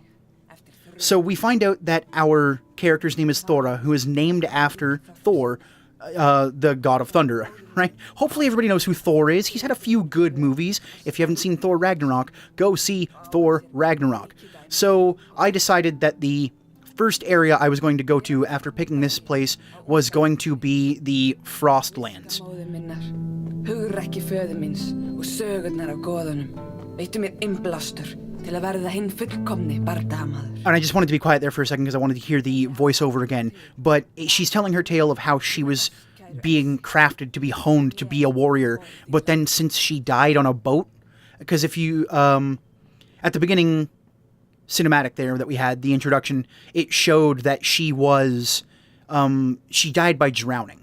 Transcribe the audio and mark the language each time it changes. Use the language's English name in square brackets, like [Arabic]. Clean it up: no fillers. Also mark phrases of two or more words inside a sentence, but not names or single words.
[English] So we find out that our character's name is Thora, who is named after Thor, the god of thunder, right? Hopefully everybody knows who Thor is. He's had a few good movies. If you haven't seen Thor Ragnarok, go see Thor Ragnarok. So I decided that the first area I was going to go to after picking this place was going to be the Frostlands. [Icelandic] Móður minnar, hugrekki föður minns og sögurnar af goðunum veittu mér innblástur til að verða hinn fullkomni bardagamaður. [English] And I just wanted to be quiet there for a second because I wanted to hear the voiceover again. But she's telling her tale of how she was being crafted to be honed to be a warrior. But then since she died on a boat, because if you, at the beginning cinematic there that we had, the introduction, it showed that she was, she died by drowning.